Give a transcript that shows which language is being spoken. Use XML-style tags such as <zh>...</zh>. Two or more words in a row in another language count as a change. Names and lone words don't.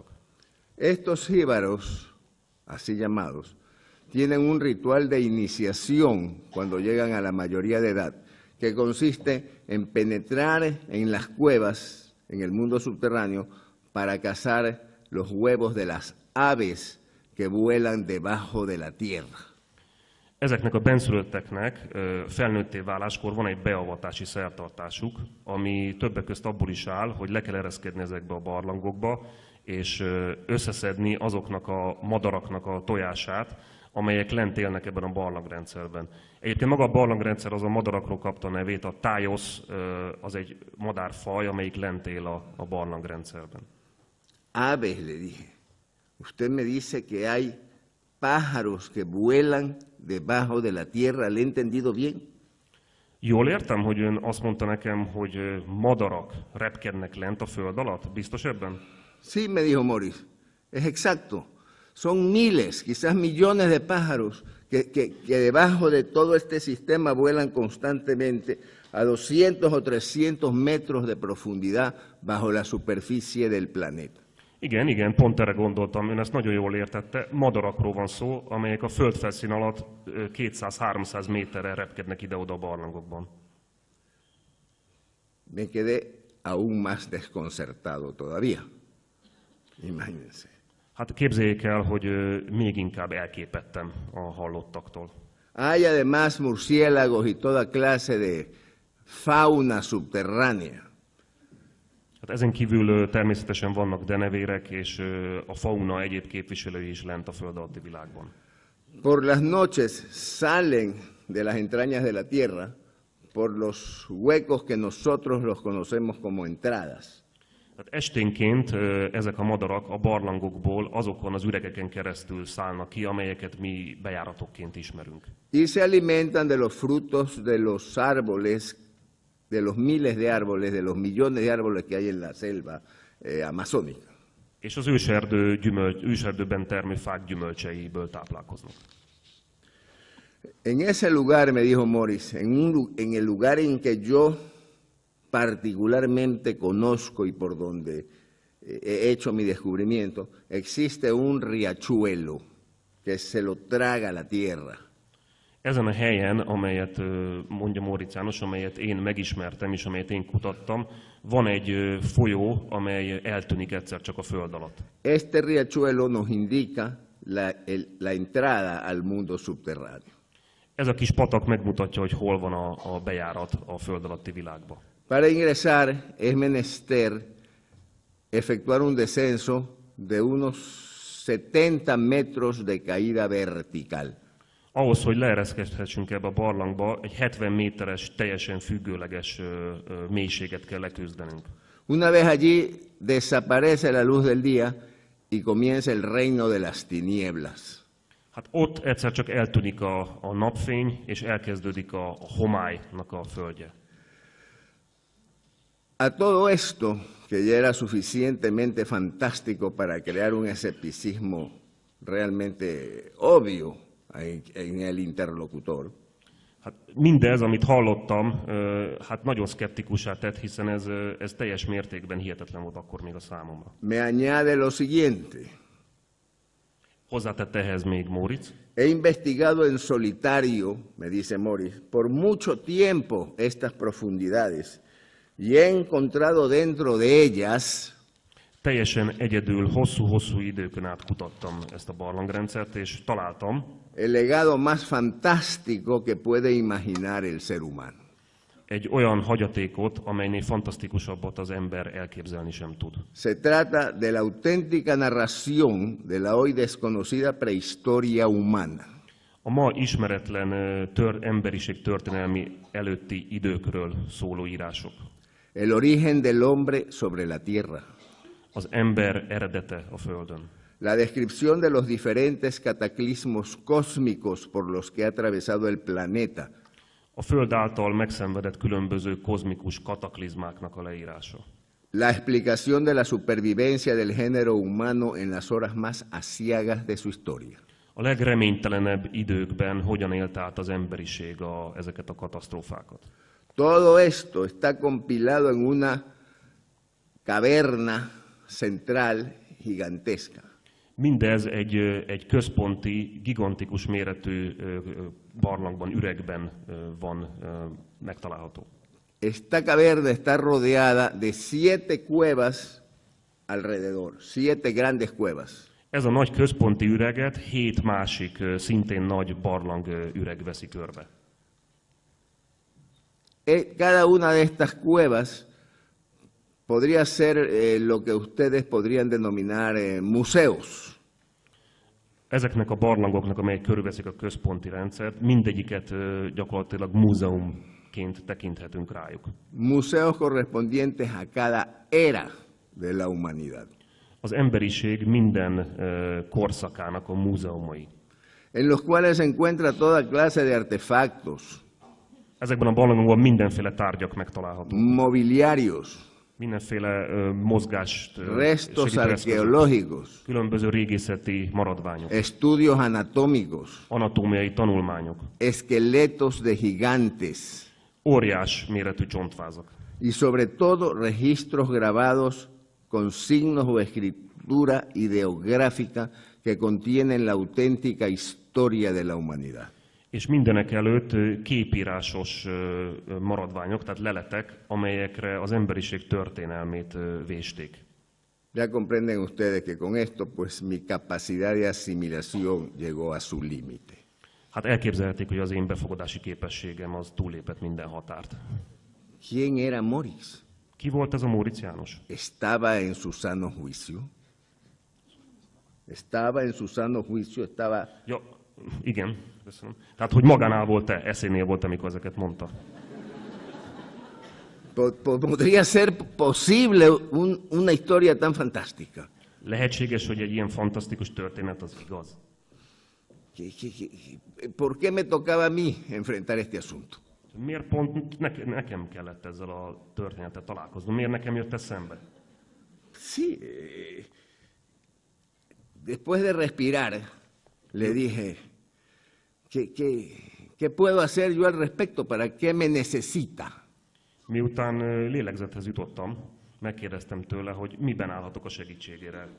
<es>Estos jíbaros, así llamados, tienen un ritual de iniciación cuando llegan a la mayoría de edad, que consiste en penetrar en las cuevas, en el mundo subterráneo, para cazar los huevos de las aves que vuelan debajo de la tierra.</es> <hu>Ezeknek a benszülötteknek felnőtté váláskor van egy beavatási szertartásuk, ami többek közt abból is áll, hogy le kell ereszkedni ezekbe a barlangokba, és összeszedni azoknak a madaraknak a tojását, amelyek lent élnek ebben a barlangrendszerben. Egyébként maga a barlangrendszer az a madarakról kapta a nevét, a tájosz az egy madárfaj, amelyik lent él a barlangrendszerben.</hu> <es>Aves, le dije. Usted me dice que hay pájaros que vuelan debajo de la tierra, ¿le he entendido bien?</es> <hu>Jól értem, hogy ön azt mondta nekem, hogy madarak repkednek lent a föld alatt? Biztos ebben?</hu> <es>Sí, me dijo Morris, es exacto. Son miles, quizás millones de pájaros que debajo de todo este sistema vuelan constantemente a 200 o 300 metros de profundidad bajo la superficie del planeta.</es> <hu>Igen, pont erre gondoltam, ön ezt nagyon jól értette. Madarakról van szó, amelyek a földfelszín alatt 200-300 méterre repkednek ide-oda a barlangokban.</hu> <es>Me quedé aún más desconcertado todavía. Imagínense.</es> <hu>Hát képzeljék el, hogy még inkább elképedtem a hallottaktól.</hu> <es>Hay además murciélagos y toda clase de fauna subterránea.</es> <hu>Hát ezen kívül természetesen vannak denevérek, és a fauna egyéb képviselői is lent a föld alatti világban.</hu> <es>Por las noches salen de las entrañas de la tierra por los huecos que nosotros los conocemos como entradas.</es> <hu>Tehát esténként ezek a madarak a barlangokból azokon az üregeken keresztül szállnak ki, amelyeket mi bejáratokként ismerünk.</hu> <es>Y se alimentan de los frutos de los árboles, de los miles de árboles, de los millones de árboles que hay en la selva amazónica.</es> <hu>És az őserdőben termő fák gyümölcseiből táplálkoznak.</hu> <es>En ese lugar, me dijo Morris, en el lugar en que yo particularmente conozco y por donde he hecho mi descubrimiento, existe un riachuelo que se lo traga la tierra.</es> <hu>Ezen a helyen, amelyet mondja Móricz János, amelyet én megismertem és amelyet én kutattam, van egy folyó, amely eltűnik egyszer csak a föld alatt.</hu> <es>Este riachuelo nos indica la entrada al mundo subterráneo.</es> <hu>Ez a kis patak megmutatja, hogy hol van a bejárat a föld alatti világba.</hu> <es>Para ingresar es menester efectuar un descenso de unos 70 metros de caída vertical.</es> <hu>Ahhoz, hogy leereszkedhessünk ebbe a barlangba, egy 70 méteres, teljesen függőleges mélységet kell leküzdenünk.</hu> <es>Una vez allí desaparece la luz del día y comienza el reino de las tinieblas.</es> <hu>Hát ott egyszer csak eltűnik a napfény, és elkezdődik a homálynak a földje.</hu> <es>A todo esto, que ya era suficientemente fantástico para crear un escepticismo realmente obvio en el interlocutor,</es> <hu>Hát mindez, amit hallottam, hát nagyon szkeptikussá tett, hiszen ez teljes mértékben hihetetlen volt akkor még a számomra.</hu> <es>me añade lo siguiente.</es> <hu>Hozzátette ehhez még Móricz.</hu> <es>He investigado en solitario, me dice Morris, por mucho tiempo estas profundidades y he encontrado dentro de ellas</es> <hu>Teljesen egyedül, hosszú-hosszú időkön át kutattam ezt a barlangrendszert, és találtam</hu> <es>el legado más fantástico que puede imaginar el ser humano.</es> <hu>egy olyan hagyatékot, amelynél fantasztikusabbat az ember elképzelni sem tud.</hu> <es>Se trata de la auténtica narración de la hoy desconocida prehistoria humana.</es> <hu>A ma ismeretlen emberiség történelmi előtti időkről szóló írások.</hu> <es>El origen del hombre sobre la tierra.</es> <hu>Az ember eredete a Földön.</hu> <es>La descripción de los diferentes cataclismos cósmicos por los que ha atravesado el planeta.</es> <hu>A Föld által megszenvedett különböző kozmikus kataklizmáknak a leírása.</hu> <es>La explicación de la supervivencia del género humano en las horas más aciagas de su historia.</es> <hu>A legreménytelenebb időkben hogyan élt át az emberiség ezeket a katasztrófákat.</hu> <es>Todo esto está compilado en una caverna central gigantesca.</es> <hu>Mindez egy központi, gigantikus méretű barlangban, üregben van megtalálható.</hu> <es>Esta caverna está rodeada de 7 cuevas alrededor, 7 grandes cuevas.</es> <hu>Ez a nagy központi üreget 7 másik, szintén nagy barlang üreg veszi körbe.</hu> <es>Cada una de estas cuevas podría ser lo que ustedes podrían denominar museos.</es> <hu>Ezeknek a barlangoknak, amelyek körülveszik a központi rendszert, mindegyiket gyakorlatilag múzeumként tekinthetünk rájuk.</hu> <es>Museos correspondientes a cada era de la humanidad.</es> <hu>Az emberiség minden korszakának a múzeumai.</hu> <es>En los cuales se encuentra toda clase de artefactos.</es> <hu>Ezekben a barlangokban mindenféle tárgyak megtalálhatók.</hu> <es>Mobiliarios.</es> <hu>Mindenféle mozgást,</hu> <es>restos arqueológicos.</es> <hu>Különböző régészeti maradványok.</hu> <es>Estudios anatómicos.</es> <hu>Anatómiai tanulmányok.</hu> <es>Esqueletos de gigantes.</es> <hu>Óriás méretű csontvázak.</hu> <es>Y sobre todo registros grabados con signos o escritura ideográfica que contienen la auténtica historia de la humanidad.</es> <hu>És mindenek előtt képírásos maradványok, tehát leletek, amelyekre az emberiség történelmét vésték.</hu> <es>Ya comprenden ustedes que con esto pues mi capacidad de asimilación llegó a su límite.</es> <hu>Hát elképzelhetik, hogy az én befogadási képességem az túllépett minden határt.</hu> <es>¿Quién era Morris?</es> <hu>Ki volt ez a Móricz János?</hu> <es>Estaba en su sano juicio. Estaba en su sano juicio, estaba...</es> <hu>Ja, igen, köszönöm. Tehát, hogy magánál volt-e, eszénél volt, amikor ezeket mondta.</hu> <es>Podría ser posible una historia tan fantástica.</es> <hu>Lehetséges, hogy egy ilyen fantasztikus történet az igaz.</hu> <es>¿Por qué me tocaba a mí enfrentar este asunto?</es> <hu>Miért pont nekem kellett ezzel a történettel találkoznom? Miért nekem jött ez szembe?</hu> <es>Sí. Después de respirar, le dije, ¿qué puedo hacer yo al respecto? ¿Para qué me necesita?</es> <hu>Miután lélegzethez jutottam, megkérdeztem tőle, hogy miben állhatok a segítségére.</hu>